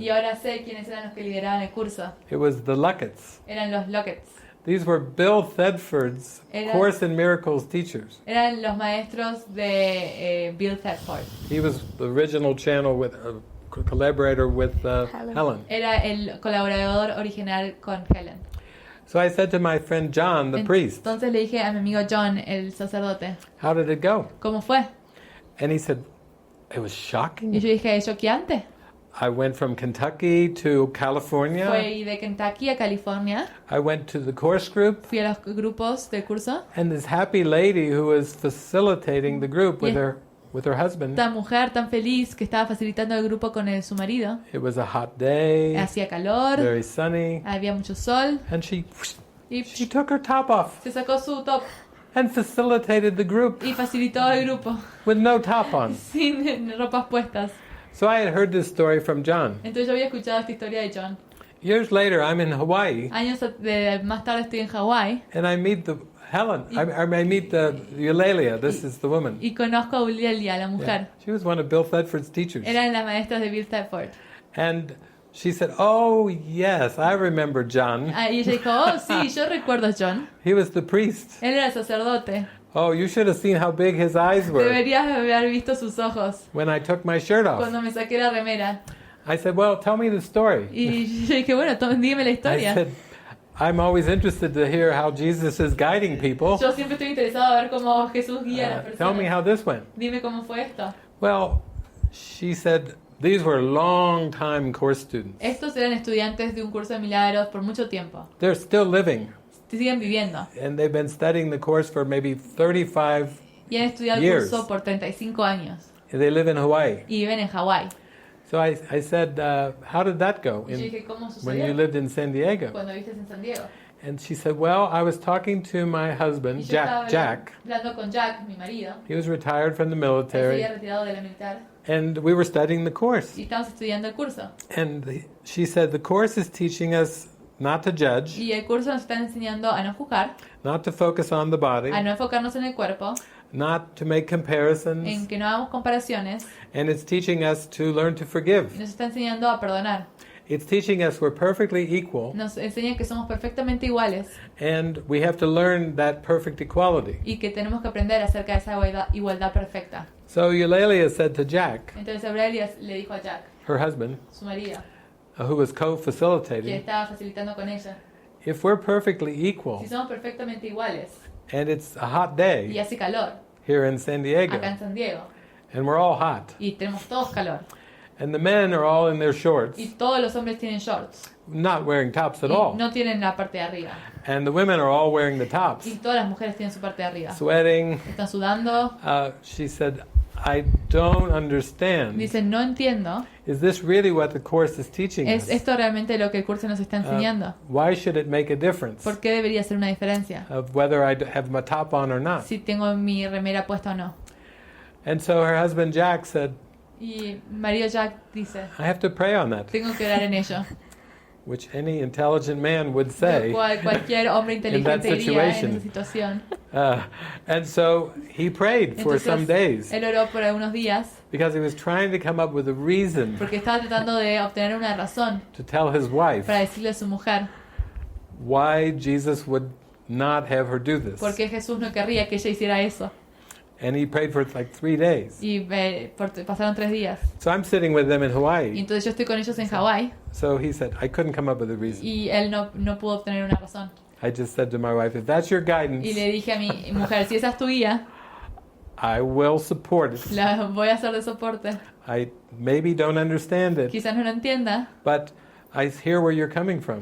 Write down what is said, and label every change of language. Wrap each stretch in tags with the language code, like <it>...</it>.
<es>Y ahora sé quiénes eran los que lideraban el curso.</es> <en>It was the Lucketts.</en> <es>Eran los Lockets.</es> <en>These were Bill Thedford's Course in Miracles teachers.</en> <es>Eran los maestros de Bill Thetford.</es> <en>He was the original channel with collaborator with Helen.</en> <es>Era el colaborador original con Helen.</es> <en>So I said to my friend John, the priest,</en> <es>Entonces le dije a mi amigo John, el sacerdote,</es> <en>how did it go?</en> <es>¿cómo fue?</es> <en>And he said, it was shocking.</en> <es>Y yo dije, choqueante.</es> <en>I went from Kentucky to California.</en> <es>Fui de Kentucky a California.</es> <en>I went to the course group.</en> <es>Fui a los grupos del curso.</es> <en>And this happy lady who was facilitating the group with her husband.</en> <es>Esta mujer tan feliz que estaba facilitando el grupo con su marido.</es> <en>It was a hot day.</en> <es>Hacía calor.</es> <en>Very sunny.</en> <es>Había mucho sol.</es> <en>And she took her top off.</en> <es>Se sacó su top.</es> <en>And facilitated the group.</en> <es>Y facilitó el grupo.</es> <en>With no top on.</en> <es>Sin ropas puestas.</es> <en>So I had heard this story from John.</en> <es>Entonces yo había escuchado esta historia de John.</es> <en>Years later, I'm in Hawaii.</en> <es>Años más tarde estoy en Hawái.</es> <en>And I meet the Helen. I meet the Eulalia. This is the woman.</en> <es>Y conozco a Eulalia, la mujer.</es> <en>Yeah. She was one of Bill Thetford's teachers.</en> <es>Eran las maestras de Bill Thetford.</es> <en>And she said, "Oh yes, I remember John."</en> <es>Y ella dijo, oh sí, yo recuerdo a John.</es> <en>He was the priest.</en> <es>Él era el sacerdote.</es> <en>Oh, you should have seen how big his eyes were.</en> <es>Deberías haber visto sus ojos.</es> <en>When I took my shirt off.</en> <es>Cuando me saqué la remera.</es> <en>I said, "Well, tell me the story."</en> <es>Y yo dije, bueno, dígame la historia.</es> <en>I said, I'm always interested to hear how Jesus is guiding people.</en> <es>Yo siempre estoy interesado a ver cómo Jesús guía a las personas.</es> <en>Tell me how this went.</en> <es>Dime cómo fue esto.</es> <en>Well, she said these were long-time course students.</en> <es>Estos eran estudiantes de un curso de milagros por mucho tiempo.</es> <en>They're still living.</en> <es>Siguen viviendo.</es> <en>And they've been studying the course for maybe 35</en> <es>Y han estudiado el curso por 35 años.</es> <en>They live in Hawaii.</en> <es>Y viven en Hawái.</es> <en>So I said, how did that go when you lived in San Diego?</en> <es>Cuando vives en San Diego.</es> <en>And she said, well, I was talking to my husband, Jack.</en> <es>Hablando con Jack, mi marido.</es> <en>He was retired from the military.</en> <es>Se había retirado de la militar.</es> <en>And we were studying the course.</en> <es>Y estábamos estudiando el curso.</es> <en>And she said, the course is teaching us not to judge.</en> <es>Y el curso nos está enseñando a no juzgar.</es> <en>Not to focus on the body.</en> <es>A no enfocarnos en el cuerpo.</es> <en>Not to make comparisons.</en> <es>En que no hagamos comparaciones.</es> <en>And it's teaching us to learn to forgive.</en> <es>Nos está enseñando a perdonar.</es> <en>It's teaching us we're perfectly equal.</en> <es>Nos enseña que somos perfectamente iguales.</es> <en>And we have to learn that perfect equality.</en> <es>Y que tenemos que aprender acerca de esa igualdad perfecta.</es> <en>So Eulalia said to Jack,</en> <es>entonces Eulalia le dijo a Jack,</es> <en>her husband,</en> <es>su marido,</es> <en>who was co-facilitating,</en> <es>que estaba facilitando con ella,</es> <en>if we're perfectly equal,</en> <es>si somos perfectamente iguales,</es> <en>and it's a hot day,</en> <es>y hace calor,</es> <en>here in San Diego,</en> <es>acá en San Diego,</es> <en>and we're all hot,</en> <es>y tenemos todos calor,</es> <en>and the men are all in their shorts,</en> <es>y todos los hombres tienen shorts,</es> <en>not wearing tops at</en> <es>y</es> <en>all,</en> <es>no tienen la parte de arriba,</es> <en>and the women are all wearing the tops,</en> <es>y todas las mujeres tienen su parte de arriba,</es> <en>sweating.</en> <es>Están sudando.</es> <en>She said, I don't understand.</en> <es>Dice, no entiendo.</es> <en>Is this really what the course is teaching us?</en> <es>¿Es esto realmente lo que el curso nos está enseñando?</es> <en>Why should it make a difference?</en> <es>¿Por qué debería ser una diferencia?</es> <en>Of whether I have my top on or not.</en> <es>Si tengo mi remera puesta o no.</es> <en>And so her husband Jack said,</en> <es>y marido Jack dice,</es> <en>I have to pray on that.</en> <es>Tengo que orar en ello.</es> <en>which any intelligent man would say</en> <es>cualquier hombre</es> <en>in that</en> <es>inteligente diría en esa situación.</es> <en>And so he prayed for some days</en> <es>él oró por algunos días</es> <en>because he was trying to come up with a reason</en> <es>porque estaba tratando de obtener una razón</es> <en>to tell his wife</en> <es>para decirle a su mujer</es> <en>why Jesus would not have her do this.</en> <es>por qué Jesús no querría que ella hiciera eso.</es> <en>And he prayed for like 3 days.</en> <es>Y pasaron 3 días.</es> <en>So I'm sitting with them in</en> <es>Y</es> <en>Hawaii.</en> <es>entonces yo estoy con ellos en Hawái</es> <en>So he said, I couldn't come up with a reason.</en> <es>y él no pudo obtener una razón.</es> <en>I just said to my wife, if that's your</en> <es>Y</es> <en>guidance,</en> <es>le dije a mi mujer, si esa es tu guía,</es> <en>I will support it.</en> <es>la voy a hacer de soporte.</es> <en>I maybe don't understand it,</en> <es>Quizás no lo entienda,</es> <en>but I hear where you're coming from.</en>